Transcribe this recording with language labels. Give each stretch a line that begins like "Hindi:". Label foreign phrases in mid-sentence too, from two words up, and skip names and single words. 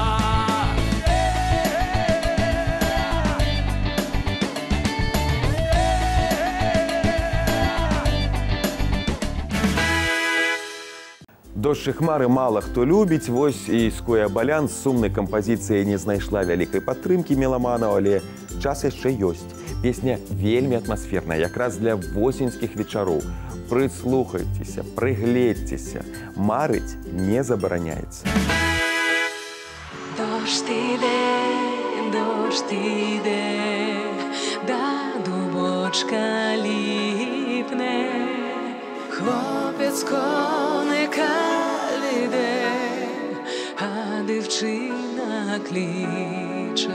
Belarusian: Дождж і хмары мала хто любіць, вось і Скоя Балян з сумнай кампазіцыяй не знайшла вялікай падтрымкі меламанаў, але час яшчэ ёсць. Песня вельмі атмасферная, якраз для восеньскіх вечароў. Прыслухайцеся, прыгледзьцеся, марыць не забараняецца.
Ukrainian: Дощ іде, да дубочка ліпне, хлопець коника веде, а дівчина кличе.